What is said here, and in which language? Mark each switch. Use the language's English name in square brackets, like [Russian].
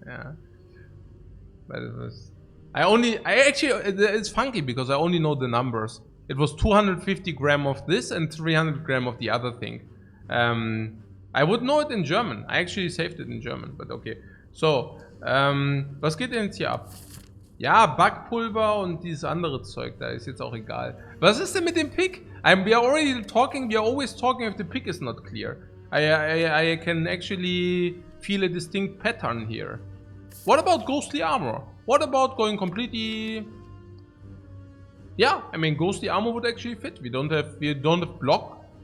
[English] Yeah, but it was. It's funky because I only know the numbers. It was 250 gram of this and 300 gram of the other thing. I would know it in German. I actually saved it in German, but okay. [German] So, was geht denn jetzt hier ab? Ja, Backpulver und dieses andere Zeug, da ist jetzt auch egal. Was ist denn mit dem Pick? [English] We are always talking if the pick is not clear. I can actually feel a distinct pattern here. What about ghostly armor? What about going completely? Yeah, I mean ghostly armor would actually fit. We don't have block.